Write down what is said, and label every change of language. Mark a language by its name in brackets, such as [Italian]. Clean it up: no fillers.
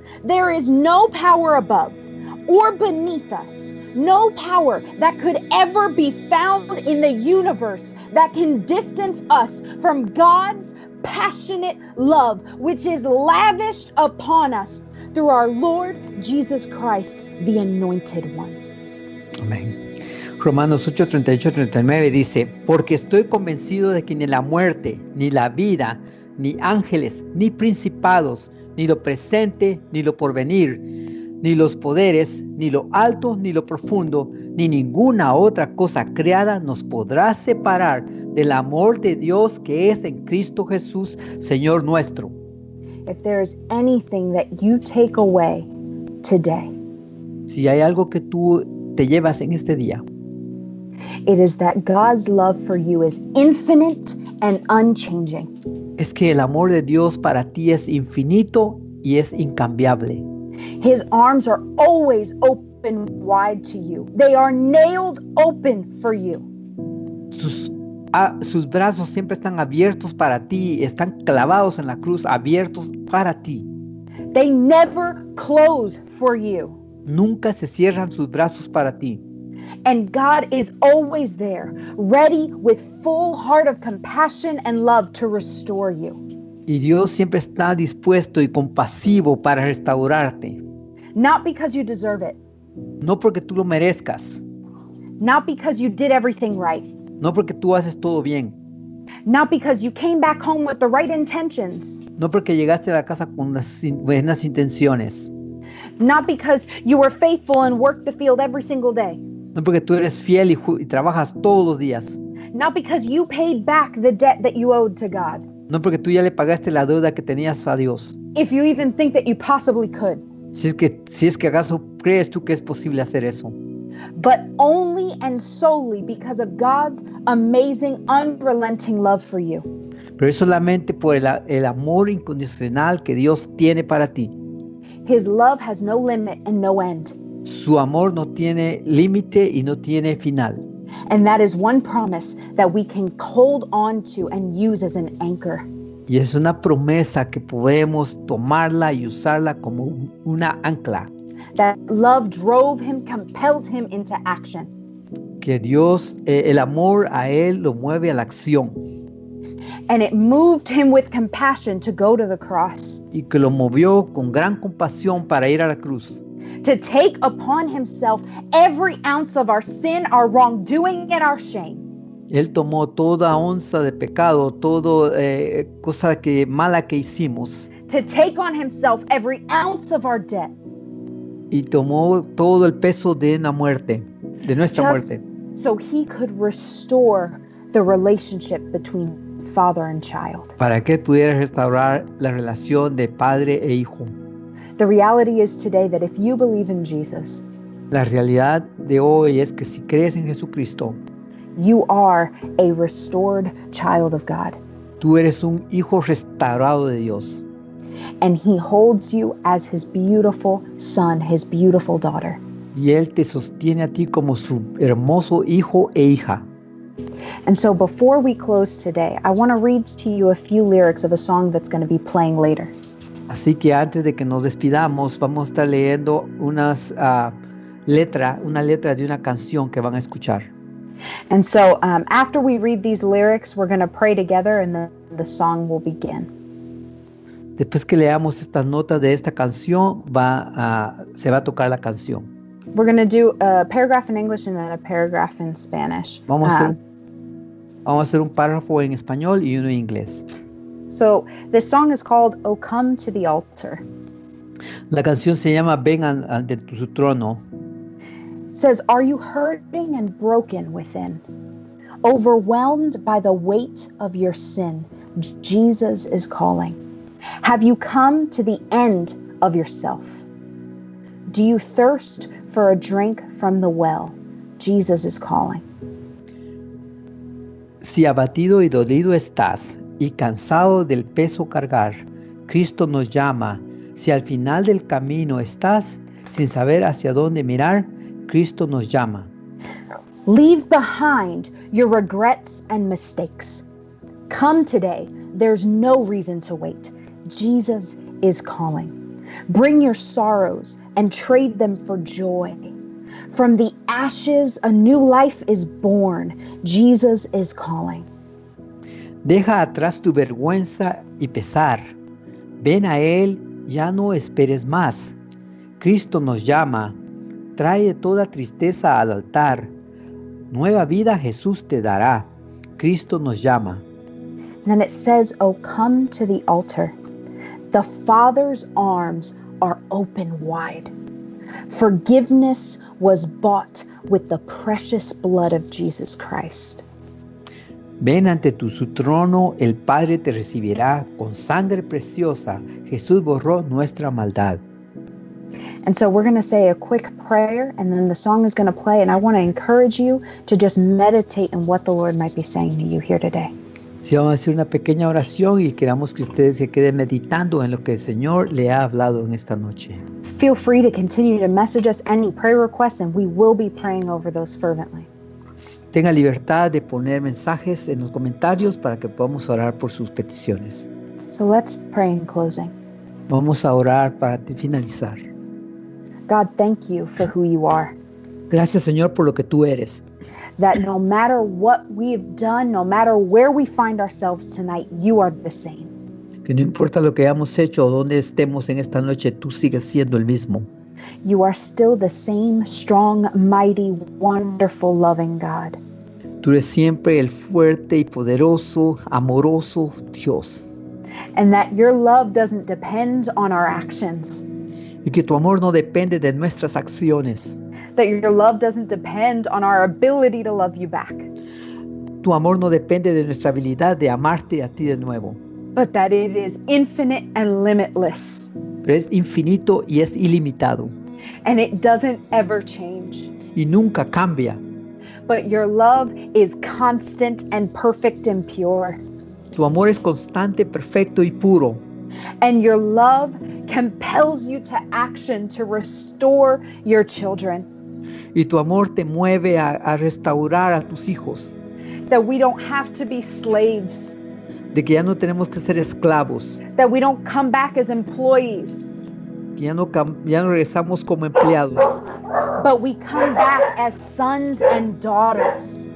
[English] There is no power above or beneath us, no power that could ever be found in the universe that can distance us from God's passionate love, which is lavished upon us through our Lord Jesus Christ, the Anointed One. [Spanish] Amén. Romanos 8:38-39 dice, porque estoy convencido de que ni la muerte, ni la vida, ni ángeles, ni principados, ni lo presente, ni lo porvenir, ni los poderes, ni lo alto, ni lo profundo, ni ninguna otra cosa creada nos podrá separar del amor de Dios que es en Cristo Jesús, Señor nuestro. [English] If there is anything that you take away today, [Spanish] Si hay algo que tú te llevas en este día, [English] it is that God's love for you is infinite and unchanging. [Spanish] es que el amor de Dios para ti es infinito y es incambiable. [English] His arms are always open wide to you. They are nailed open for you. [Spanish] Sus brazos siempre están abiertos para ti, están clavados en la cruz, abiertos para ti. [English] They never close for you. [Spanish] Nunca se cierran sus brazos para ti. [English] And God is always there, ready with full heart of compassion and love to restore you. [Spanish] Y Dios siempre está dispuesto y compasivo para restaurarte. [English] Not because you deserve it. [Spanish] No porque tú lo merezcas. [English] Not because you did everything right. [Spanish] No porque tú haces todo bien. [English] Not because you came back home with the right intentions. [Spanish] No porque llegaste a la casa con las buenas intenciones. [English] Not because you were faithful and worked the field every single day. [Spanish] No porque tú eres fiel y trabajas todos los días. [English] Not because you paid back the debt that you owed to God. [Spanish] No porque tú ya le pagaste la deuda que tenías a Dios. [English] If you even think that you possibly could. [Spanish] Si es que acaso crees tú que es posible hacer eso. [English] But only and solely because of God's amazing, unrelenting love for you. [Spanish] Pero es solamente por el amor incondicional que Dios tiene para ti. [English] His love has no limit and no end. [Spanish] Su amor no tiene límite y no tiene final. [English] And that is one promise that we can hold on to and use as an anchor. [Spanish] Y es una promesa que podemos tomarla y usarla como una ancla. [English] That love drove him, compelled him into action. [Spanish] Que Dios, el amor a Él lo mueve a la acción. [English] And it moved him with compassion to go to the cross. [Spanish] Y que lo movió con gran compasión para ir a la cruz. [English] To take upon himself every ounce of our sin, our wrongdoing, and our shame. [Spanish] Él tomó toda onza de pecado, toda cosa mala que hicimos. [English] To take on himself every ounce of our debt. [Spanish] Y tomó todo el peso de la muerte, de nuestra muerte. [English] So he could restore the relationship between father and child. [Spanish] Para que él pudiera restaurar la relación de padre e hijo. [English] The reality is today that if you believe in Jesus, [Spanish] la realidad de hoy es que si crees en Jesucristo, [English] you are a restored child of God. [Spanish] Tú eres un hijo restaurado de Dios. [English] And he holds you as his beautiful son, his beautiful daughter. [Spanish] Y él te sostiene a ti como su hermoso hijo e hija. [English] And so before we close today, I want to read to you a few lyrics of a song that's going to be playing later. [Spanish] Así que antes de que nos despidamos, vamos a estar leyendo una letra de una canción que van a escuchar. [English] And so after we read these lyrics, we're going to pray together and then the song will begin. [Spanish] Después que leamos estas notas de esta canción, se va a tocar la canción. [English] We're going to do a paragraph in English and then a paragraph in Spanish. [Spanish] Vamos a hacer un párrafo en español y uno en inglés. [English] So this song is called "Oh Come to the Altar." [Spanish] La canción se llama Ven ante su trono. [English] It says, "Are you hurting and broken within? Overwhelmed by the weight of your sin? Jesus is calling. Have you come to the end of yourself? Do you thirst for a drink from the well? Jesus is calling." [Spanish] Si abatido y dolido estás y cansado del peso cargar, Cristo nos llama. Si al final del camino estás sin saber hacia dónde mirar, Cristo nos llama. [English] Leave behind your regrets and mistakes. Come today. There's no reason to wait. Jesus is calling. Bring your sorrows and trade them for joy. From the ashes, a new life is born. Jesus is calling. [Spanish] Deja atrás tu vergüenza y pesar. Ven a Él, ya no esperes más. Cristo nos llama. Trae toda tristeza al altar. Nueva vida Jesús te dará. Cristo nos llama. [English] Then it says, "Oh, come to the altar." The Father's arms are open wide. Forgiveness was bought with the precious blood of Jesus Christ. [Spanish] Ven ante su trono, el Padre te recibirá con sangre preciosa. Jesús borró nuestra maldad. [English] And so we're going to say a quick prayer, and then the song is going to play, and I want to encourage you to just meditate on what the Lord might be saying to you here today. [Spanish] Sí, vamos a hacer una pequeña oración y queramos que ustedes se queden meditando en lo que el Señor le ha hablado en esta noche. [English] Feel free to continue to message us any prayer requests, and we will be praying over those fervently. [Spanish] Tenga libertad de poner mensajes en los comentarios para que podamos orar por sus peticiones. [English] So let's pray in closing. [Spanish] Vamos a orar para finalizar. [English] God, thank you for who you are. [Spanish] Gracias, Señor, por lo que tú eres. [English] That no matter what we've done, no matter where we find ourselves tonight, you are the same. [Spanish] Que no importa lo que hayamos hecho o dónde estemos en esta noche, tú sigues siendo el mismo. [English] You are still the same strong, mighty, wonderful, loving God. [Spanish] Tú eres siempre el fuerte y poderoso, amoroso Dios. [English] And that your love doesn't depend on our actions. [Spanish] Y que tu amor no depende de nuestras acciones. [English] That your love doesn't depend on our ability to love you back. [Spanish] Tu amor no depende de nuestra habilidad de amarte a ti de nuevo. [English] But that it is infinite and limitless. [Spanish] Pero es infinito y es ilimitado. [English] And it doesn't ever change. [Spanish] Y nunca cambia. [English] But your love is constant and perfect and pure. [Spanish] Tu amor es constante, perfecto y puro. [English] And your love compels you to action to restore your children. [Spanish] Y tu amor te mueve a restaurar a tus hijos. [English] That we don't have to be slaves. [Spanish] De que ya no tenemos que ser esclavos. [English] That we don't come back as employees. [Spanish] Que ya no regresamos como empleados. [English] But we come back as sons and daughters.